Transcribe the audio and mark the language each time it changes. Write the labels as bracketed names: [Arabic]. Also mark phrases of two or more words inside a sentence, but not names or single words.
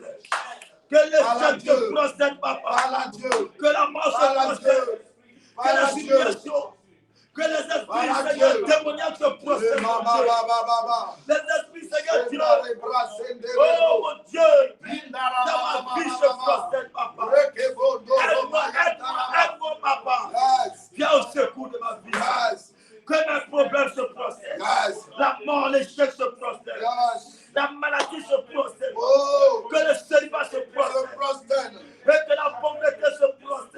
[French] Que les Parle à chèques Dieu. se prosternent, papa. Parle à Dieu. Que la mort se Parle à prosterne. Dieu. Que Parle à les Dieu. humiliations, que les esprits, Parle à Seigneur, Dieu. démoniaques se prosternent, mon Baba, Dieu. baba, baba. Les esprits, Seigneur Dieu. Sendare bra, sendere Oh, bro. mon Dieu. Bindara, Dans baba, ma vie, baba, se baba. prosterne, papa. Rekebo, do, Aide-moi, roba, aide-moi, yatara. aide-moi, papa. Yes, Viens au secours de ma vie. yes, Que mes problèmes se prosternent. yes, La mort, l'échec se prosternent. yes. La maladie se prosterne. Oh, Que le célibat se se prosterne. prosterne. Et que la pauvreté se prosterne.